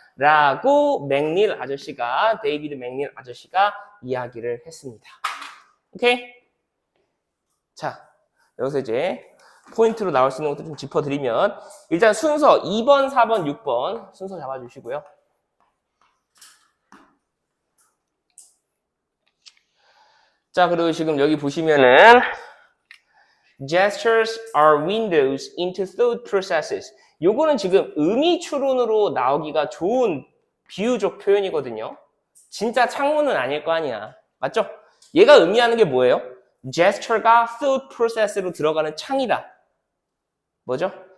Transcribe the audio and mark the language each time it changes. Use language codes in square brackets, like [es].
[ko] 라고 데이비드 맥닐 아저씨가 이야기를 했습니다. 오케이? 자, 여기서 이제 포인트로 나올 수 있는 것도 좀 짚어드리면 일단 순서 2번, 4번, 6번 순서 잡아주시고요. 자, 그리고 지금 여기 보시면은 [en] Gestures are windows into thought processes. [ko] 요거는 지금 의미 추론으로 나오기가 좋은 비유적 표현이거든요. 진짜 창문은 아닐 거 아니야. 맞죠? 얘가 의미하는 게 뭐예요? Gesture가 [en] thought process [ko] 로 들어가는 창이다. 뭐죠?